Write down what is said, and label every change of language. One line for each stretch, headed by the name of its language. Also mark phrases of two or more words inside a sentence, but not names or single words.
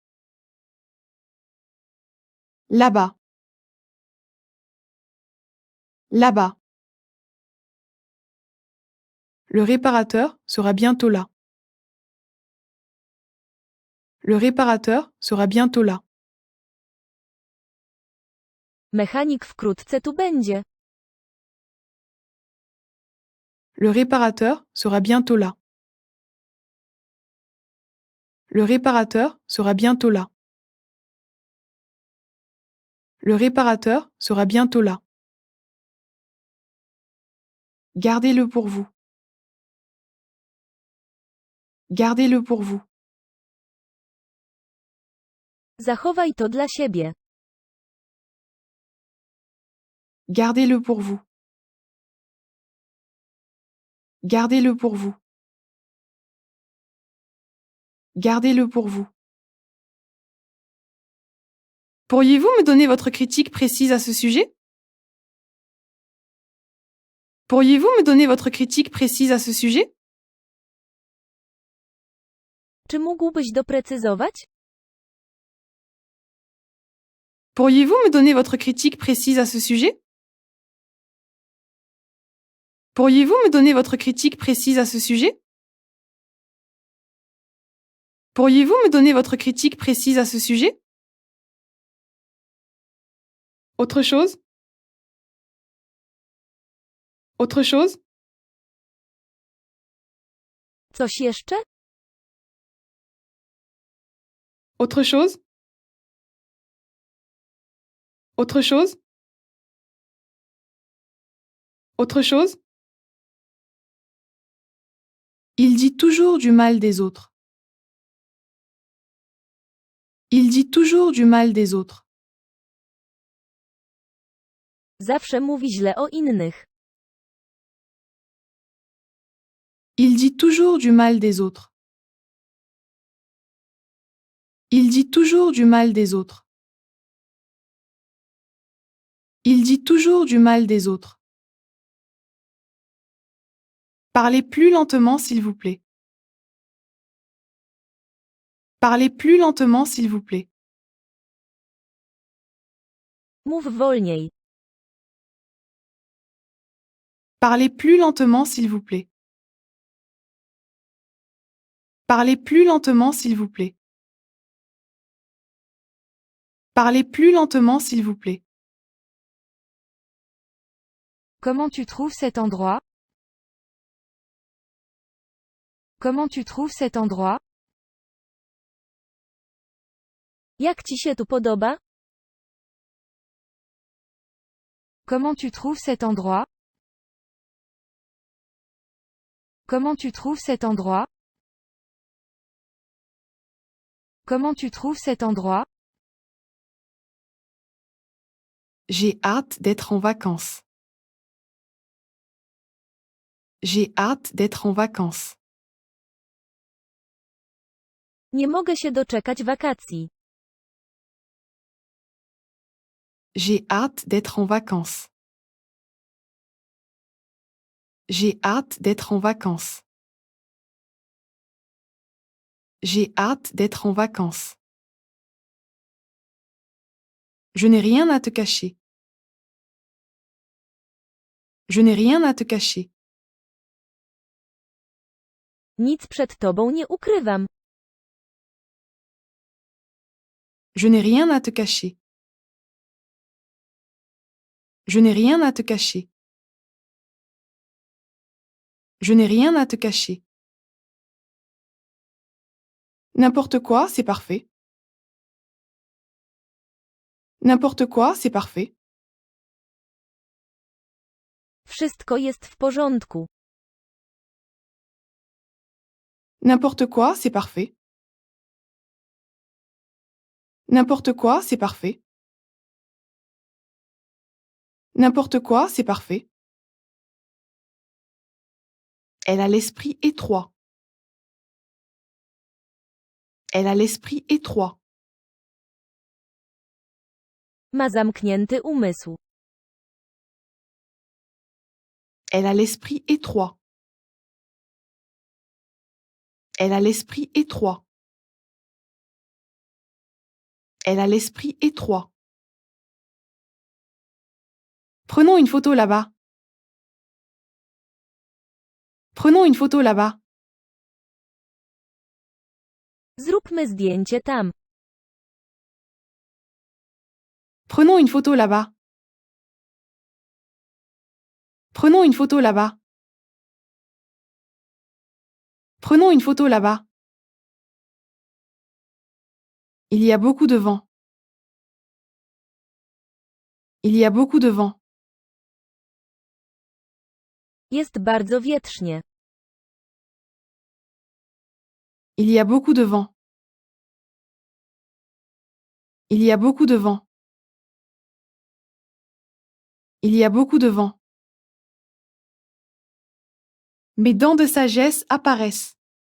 French: Là-bas. Là-bas. Le réparateur sera bientôt là. Le réparateur sera bientôt là.
Polish: Mechanik wkrótce tu będzie.
French: Le réparateur sera bientôt là. Le réparateur sera bientôt là. Le réparateur sera bientôt là. Gardez-le pour vous. Gardez-le pour vous.
Polish: Zachowaj to dla siebie.
French: Gardez-le pour vous. Gardez-le pour vous. Gardez-le pour vous. Pourriez-vous me donner votre critique précise à ce sujet? Pourriez-vous me donner votre critique précise à ce sujet?
Polish: Czy mógłbyś doprecyzować?
French: Pourriez-vous me donner votre critique précise à ce sujet? Pourriez-vous me donner votre critique précise à ce sujet? Pourriez-vous me donner votre critique précise à ce sujet? Autre chose? Autre chose?
Polish: Coś jeszcze?
French: Autre chose? Autre chose? Autre chose? Il dit toujours du mal des autres. Il dit toujours du mal des autres.
Polish: Zawsze mówi źle o innych.
French: Il dit toujours du mal des autres. Il dit toujours du mal des autres. Il dit toujours du mal des autres. Parlez plus lentement s'il vous plaît. Parlez plus lentement s'il vous plaît.
Polish: Mów wolniej.
French: Parlez plus lentement s'il vous plaît. Parlez plus lentement s'il vous plaît. Parlez plus lentement s'il vous plaît. Comment tu trouves cet endroit? Comment tu trouves cet endroit?
Polish: Jak ci się tu podoba?
French: Comment tu trouves cet endroit? Comment tu trouves cet endroit? Comment tu trouves cet endroit? J'ai hâte d'être en vacances. J'ai hâte d'être en vacances.
Polish: Nie mogę się doczekać wakacji.
French: J'ai hâte d'être en vacances. J'ai hâte d'être en vacances. J'ai hâte d'être en vacances. Je n'ai rien à te cacher. Je n'ai rien à te cacher.
Polish: Nic przed tobą nie ukrywam.
French: Je n'ai rien à te cacher. Je n'ai rien à te cacher. Je n'ai rien à te cacher. N'importe quoi, c'est parfait. N'importe quoi, c'est parfait.
Polish: Wszystko jest w porządku.
French: N'importe quoi, c'est parfait. N'importe quoi, c'est parfait. N'importe quoi, c'est parfait. Elle a l'esprit étroit. Elle a l'esprit étroit.
Polish: Ma zamknięty umysł.
French: Elle a l'esprit étroit. Elle a l'esprit étroit. Elle a l'esprit étroit. Prenons une photo là-bas. Prenons une photo là-bas.
Polish: Zróbmy zdjęcie tam.
French: Prenons une photo là-bas. Prenons une photo là-bas. Prenons une photo là-bas. Il y a beaucoup de vent. Il y a beaucoup de vent.
Polish: Jest bardzo wietrznie.
French: Il y a beaucoup de vent. Il y a beaucoup de vent. Il y a beaucoup de vent. Mes dents de sagesse apparaissent.